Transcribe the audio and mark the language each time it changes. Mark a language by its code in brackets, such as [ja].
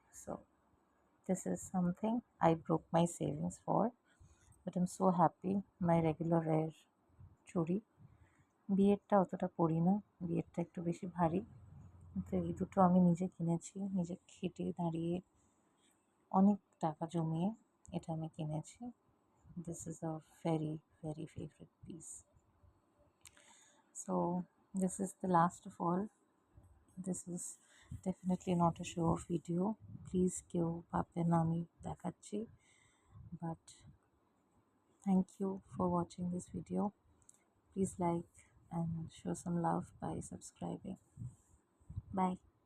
[en] So this is something I broke my savings for, but I'm so happy. My regular wear [bn] চুড়ি। বিয়েরটা অতটা পরি না, বিয়েরটা একটু বেশি ভারী, কিন্তু এই দুটো আমি নিজে কিনেছি, নিজে খেটে দাঁড়িয়ে অনেক টাকা জমিয়ে এটা আমি কিনেছি। [en] This is a very very favorite piece. So this is the last of all. This is definitely not a show off video. Please [bn] কেউ ভাববেন না আমি দেখাচ্ছি, but [en] Thank you for watching this video. Please like and show some love by subscribing. Bye.